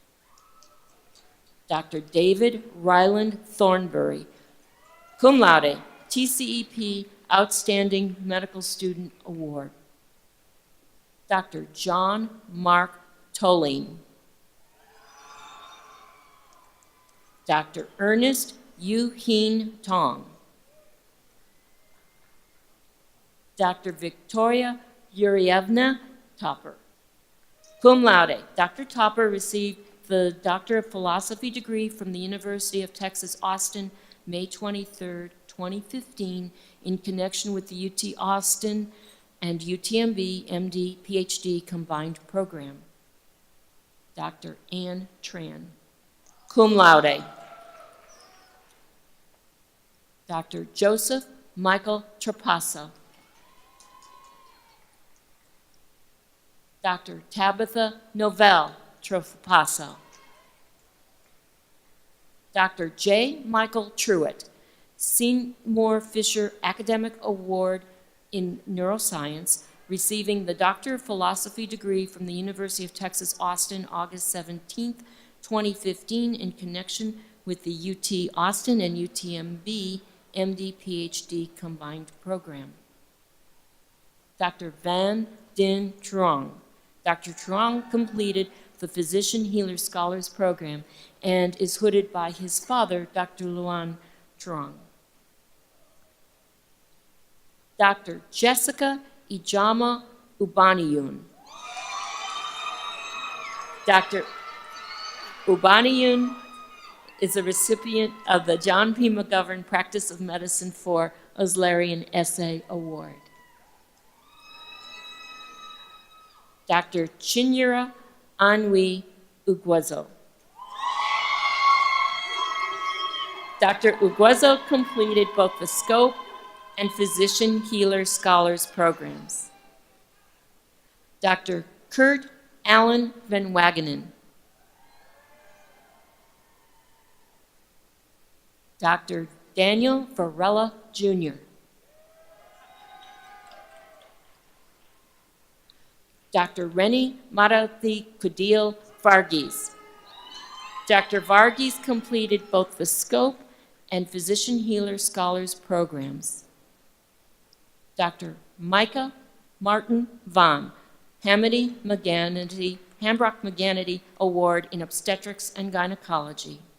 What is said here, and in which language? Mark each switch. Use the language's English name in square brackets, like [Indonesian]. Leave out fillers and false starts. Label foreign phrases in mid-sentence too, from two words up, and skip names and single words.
[English] Dr. David Ryland Thornbury, [Latin] cum laude, [English] TCEP Outstanding Medical Student Award. Dr. John Mark Toline. Dr. Ernest Yu-Heen Tong. Dr. Victoria Yurievna Topper. [Latin] Cum laude, [English] Dr. Topper received the Doctor of Philosophy degree from the University of Texas, Austin, May 23, 2015, in connection with the UT Austin and UTMB MD PhD combined program. Dr. Ann Tran. [Latin] Cum laude. [English] Dr. Joseph Michael Trapasso. Dr. Tabitha Novell Trapasso. Dr. J. Michael Truitt, Seymour Fisher Academic Award in Neuroscience, receiving the Doctor of Philosophy degree from the University of Texas, Austin, August 17, 2015, in connection with the UT Austin and UTMB MD PhD combined program. Dr. Van Din Truong. Dr. Truong completed the Physician Healer Scholars Program and is hooded by his father, Dr. Luan Truong. Dr. Jessica Ijama Ubaniyun. Dr. Ubaniyun is a recipient of the John P. McGovern Practice of Medicine for Oslarian Essay Award. Dr. Chinyere Anwi Ugwezo. Dr. Ugwezo completed both the SCOPE and Physician Healer Scholars programs. Dr. Kurt Allen Van Wagenen. Dr. Daniel Varela, Jr. Dr. Rennie Marathi Kudil Varghese. Dr. Varghese completed both the SCOPE and Physician Healer Scholars programs. Dr. Micah Martin Vaughn, Hambrock McGanity Award in Obstetrics and Gynecology.